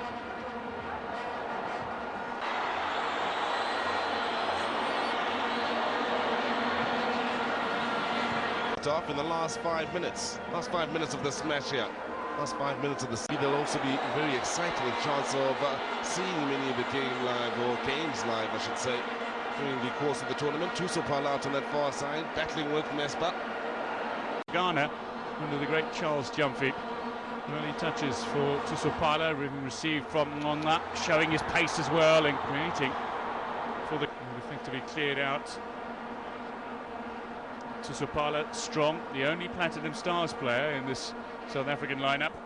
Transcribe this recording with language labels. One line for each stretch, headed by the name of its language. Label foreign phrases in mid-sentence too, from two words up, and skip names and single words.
English: Off in the last 5 minutes. Last 5 minutes of this match here. Last 5 minutes of the season. There'll also be very exciting chance of seeing many of the games live, I should say, during the course of the tournament. Thuso Phala out on that far side, battling with Mesba. Ghana, under the great Charles Jumfit. Early touches for Thuso Phala, received from Ngonga, showing his pace as well and creating for the effectively cleared out. Thuso Phala, strong, the only Platinum Stars player in this South African lineup.